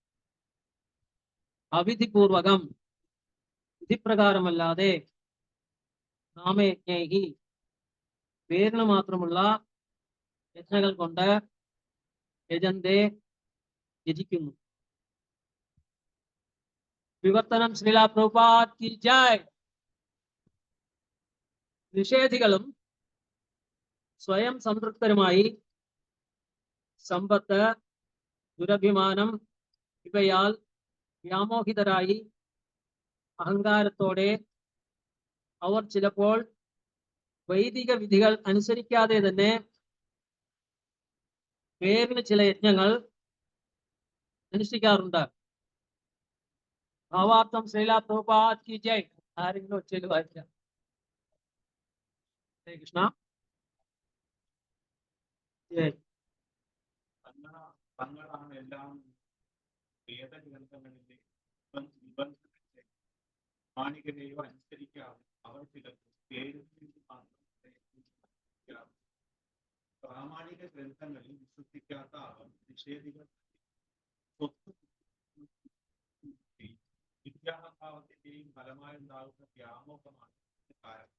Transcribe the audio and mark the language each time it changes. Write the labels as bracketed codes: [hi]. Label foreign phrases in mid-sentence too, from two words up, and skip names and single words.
[ml] അവിധിപൂർവകം വിധിപ്രകാരമല്ലാതെ നാമയജ്ഞൈഹി പേരിന് മാത്രമുള്ള യജ്ഞങ്ങൾ കൊണ്ട് യജന്തെ യജിക്കുന്നു. വിവർത്തനം ശ്രീല പ്രഭുപാദ് [hi] की जय. [ml] നിഷേധികളും സ്വയം സംതൃപ്തരുമായി സമ്പത്ത് ദുരഭിമാനം ഇവയാൽ വ്യാമോഹിതരായി അഹങ്കാരത്തോടെ അവർ ചിലപ്പോൾ വൈദിക വിധികൾ അനുസരിക്കാതെ തന്നെ പേരിന് ചില യജ്ഞങ്ങൾ അനുഷ്ഠിക്കാറുണ്ട്. ഭാവാർത്ഥം ശ്രീല പ്രഭുപാദ് [hi] की जय. [ml] ആരെങ്കിലും ഒച്ചയിൽ വായിക്കാം. ഹരേ കൃഷ്ണ. തങ്ങളാണ് എല്ലാം വേദഗ്രന്ഥങ്ങളിലെ നിബന്ധനകളെ മാണികരെയോ അനുസരിക്കാതെ അവർ ചിലപ്പോൾ പേരിൽ പ്രാമാണിക ഗ്രന്ഥങ്ങളിൽ വിശ്വസിക്കാത്ത അവർ നിഷേധികൾ വിദ്യാഭാവത്തിന്റെയും ഫലമായുണ്ടാകുന്ന വ്യാമോഹമാണ് കാരണം.